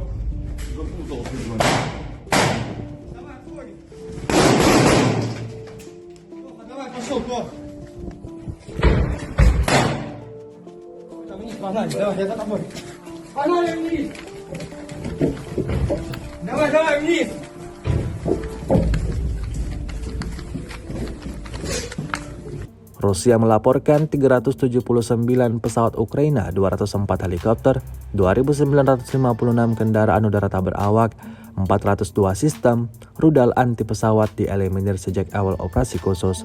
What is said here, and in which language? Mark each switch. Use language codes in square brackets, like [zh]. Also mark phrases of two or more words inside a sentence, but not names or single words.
[ru] Давай, отходим! Давай, пошел, плохо! Вниз, погнали, давай, я за тобой! Погнали вниз! Давай, вниз! [id] Rusia melaporkan 379 pesawat Ukraina, 204 helikopter, 2.956 kendaraan udara tak berawak, 402 sistem rudal anti pesawat dieliminir sejak awal operasi khusus.